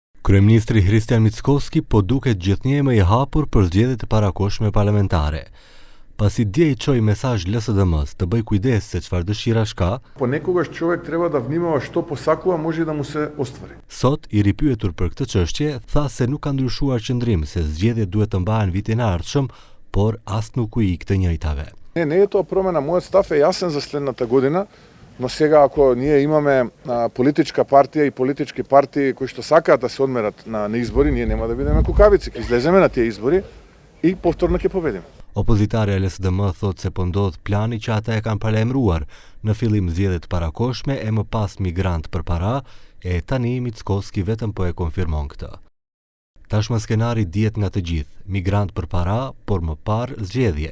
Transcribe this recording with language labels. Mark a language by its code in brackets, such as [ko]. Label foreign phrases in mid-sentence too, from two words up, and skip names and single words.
[sq] Kryeministri Hristijan Mickoski po duket gjithnjë më i hapur për zgjedhjet e parakohshme parlamentare. Pasi dje i çoi mesazh LSDM-s të bëj kujdes se çfarë dëshirash ka, [mk] Понекогаш човек треба да внимава што посакува, може да му се оствари. [sq] Sot i ripyetur për këtë çështje, tha se nuk ka ndryshuar qëndrim, se zgjedhjet duhet të mbahen vitin e ardhshëm, por as nuk u ik të njëjtave. [mk] Не е тоа промена, мојот став е јасен за следната година, но сега ако ние имаме политичка партија и политички партии кои што сакаат да се одмерат на избори, ние нема да бидеме кукавици, ќе излеземе на тие избори и повторно ќе победиме. [sq] Opozitarja e LSDM thot se po ndodh plani që ata e kanë paralajmëruar, në fillim zgjedhjet parakohshme e më pas migrant për para, e tani Mickoski vetëm po e konfirmon këtë. Tashmë skenari dihet nga të gjithë, migrant për para, por më parë zgjedhje.